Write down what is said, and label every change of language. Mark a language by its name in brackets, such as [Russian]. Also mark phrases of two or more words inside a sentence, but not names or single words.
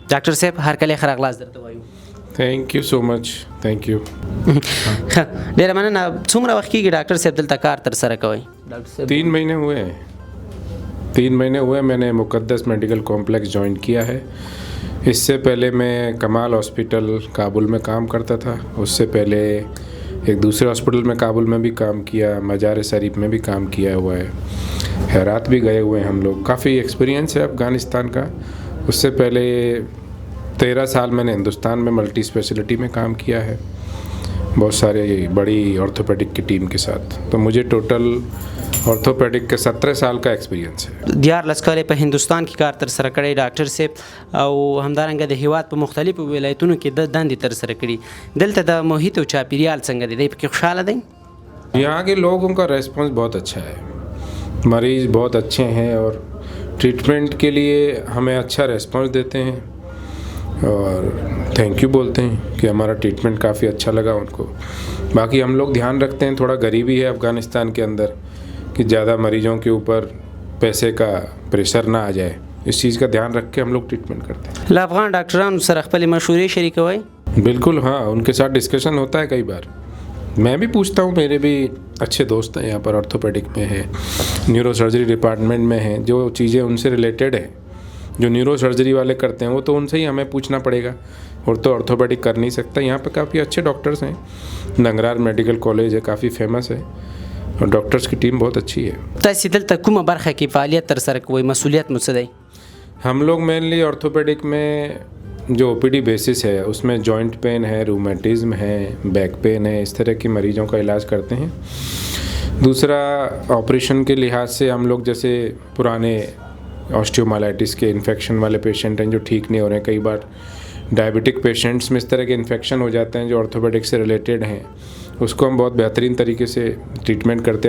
[Pashto] ډاکټر صاحب هرکلی ښه راغلاست درته وایو. [English] Thank you so much. Thank you. [Pashto] ډېره مننه. څومره وخت کېږي ډاکټر صاحب دلته کار تر سره کوئ؟ [Hindi] 3 महीने हुए हैं. 3 महीने हुए मैंने मुक़द्दस मेडिकल कॉम्प्लेक्स ज्वाइन किया है. इससे पहले मैं कमाल हॉस्पिटल काबुल में काम करता था. उससे पहले एक दूसरे हॉस्पिटल में काबुल में भी काम किया, मज़ार शरीफ में भी काम किया हुआ है, हेरात भी गए हुए हैं हम लोग. काफ़ी एक्सपीरियंस है अफ़गानिस्तान का. उससे पहले 13 साल मैंने हिंदुस्तान में [English] multi speciality [Hindi] में काम किया है, बहुत सारे बड़ी ऑर्थोपेडिक की टीम के साथ। तो मुझे [English] total orthopedic [Hindi] के 17 साल का एक्सपीरियंस है। [Pashto] دیار لسکاله په هندستان کې کار تر سره کړی ډاکټر صاحب، او همدارنګه د هیواد په مختلفو ولایتونو کې د دندې تر سره کړي. دلته د محیط او چاپیریال څنګه دی؟ دی پکې خوشاله دی؟ [Hindi] यहाँ के लोगों का रेस्पॉन्स बहुत अच्छा है, मरीज़ बहुत अच्छे हैं और ट्रीटमेंट के लिए हमें अच्छा रेस्पॉन्स देते हैं और [English] thank you [Hindi] बोलते हैं कि हमारा ट्रीटमेंट काफ़ी अच्छा लगा उनको। बाकी हम लोग ध्यान रखते हैं, थोड़ा गरीबी है अफ़गानिस्तान के अंदर कि ज़्यादा मरीजों के ऊपर पैसे का प्रेशर ना आ जाए, इस चीज़ का ध्यान रख के हम लोग ट्रीटमेंट करते हैं। [Pashto] له افغان ډاکټرانو سره خپل مشورې شریکوي؟ [Hindi] बिल्कुल हाँ, उनके साथ डिस्कशन होता है कई बार। मैं भी पूछता हूँ, मेरे भी अच्छे दोस्त हैं यहाँ पर ऑर्थोपेडिक में हैं, [English] neuro surgery department [Hindi] में हैं, जो चीज़ें उनसे रिलेटेड हैं, जो [English] neuro surgery [Hindi] वाले करते हैं वो तो उनसे ही हमें पूछना पड़ेगा, और तो ऑर्थोपेडिक कर नहीं सकता। यहाँ पे काफ़ी अच्छे डॉक्टर्स हैं, नंगरार मेडिकल कॉलेज है, काफ़ी फेमस है और डॉक्टर्स की टीम बहुत अच्छी है। [Pashto] تاسو دلته کومه برخه کې فعالیت تر سره کوئ؟ مسؤلیت مو څه دی؟ [Hindi] हम लोग मेनली ऑर्थोपेडिक में जो [English] OPD basis [Hindi] है उसमें [English] joint pain [Hindi] है, रूमेटिज्म है, [English] back pain [Hindi] है, इस तरह के मरीजों का इलाज करते हैं। दूसरा ऑपरेशन के लिहाज से हम लोग जैसे पुराने ऑस्टियोमाइलाइटिस के इन्फेक्शन वाले पेशेंट हैं जो ठीक नहीं हो रहे हैं, कई बार [English] diabetic patients [Hindi] में इस तरह के इन्फेक्शन हो जाते हैं जो ऑर्थोपेडिक से रिलेटेड हैं, उसको हम बहुत बेहतरीन तरीके से ट्रीटमेंट करते हैं।